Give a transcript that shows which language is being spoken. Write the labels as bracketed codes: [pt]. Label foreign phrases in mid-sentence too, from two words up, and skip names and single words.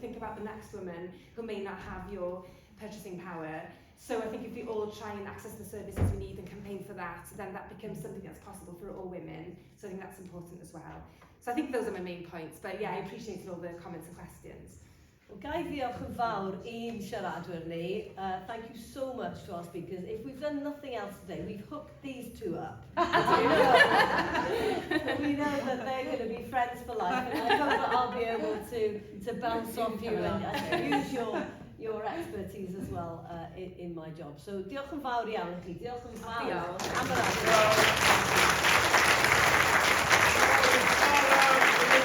[en] Think about the next woman who may not have your purchasing power. So I think if we all try and access the services we need and campaign for that, then that becomes something that's possible for all women. So I think that's important as well. So I think those are my main points. But yeah, I appreciate all the comments and questions. Well, [cy] Gai diolch yn fawr i'n siaradwyr ni. [en] Thank you so much to our speakers. If we've done nothing else today, we've hooked these two up. So we know that they're going to be friends for life, and I hope that I'll be able to bounce off you and use your expertise as well in my job. [cy] So diolch yn fawr iawn i chi. Diolch yn fawr. Diolch. Am yr adeg.